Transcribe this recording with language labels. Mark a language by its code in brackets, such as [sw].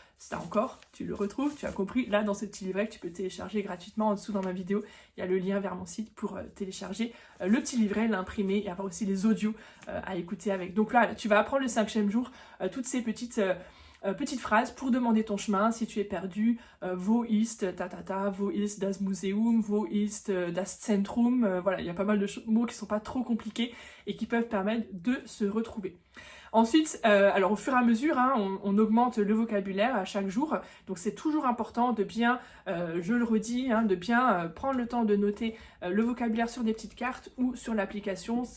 [fr] Si t'as encore, tu le retrouves, tu as compris, là dans ce petit livret que tu peux télécharger gratuitement en dessous dans ma vidéo, il y a le lien vers mon site pour télécharger le petit livret, l'imprimer et avoir aussi les audios à écouter avec. Donc là, tu vas apprendre le 5e jour toutes ces petites phrases pour demander ton chemin si tu es perdu. [de] Wo ist wo ist das Museum, wo ist das Zentrum. [fr] Voilà, il y a pas mal de mots qui sont pas trop compliqués et qui peuvent permettre de se retrouver. Ensuite, alors au fur et à mesure, hein, on augmente le vocabulaire à chaque jour, donc c'est toujours important de bien, je le redis, hein, de bien prendre le temps de noter le vocabulaire sur des petites cartes ou sur l'application.